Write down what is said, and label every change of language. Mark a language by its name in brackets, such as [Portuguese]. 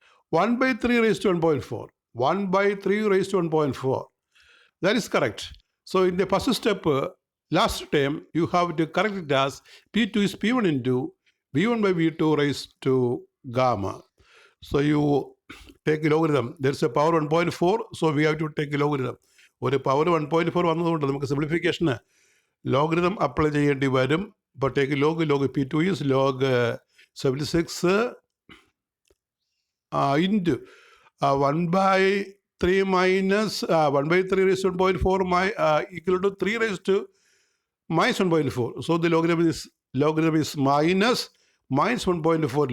[English] 1 by 3 raised to 1.4. 1 by 3 raised to 1.4. That is correct. So in the first step, last term, you have to correct it as P2 is P1 into V1 by V2 raised to gamma. So you take a logarithm. There is a power 1.4, so we have to take a logarithm. [Malayalam] ഒരു power 1.4 വന്നതുകൊണ്ട് നമുക്ക് സിംപ്ലിഫിക്കേഷന് logarithm apply ചെയ്യേണ്ടി വരും. [English] ഇപ്പോൾ take log P2 is log 76 into 1 by 3 minus 1 by 3 raised to 1.4 equal to 3 raised to minus 1.4. So the logarithm is minus 1.4.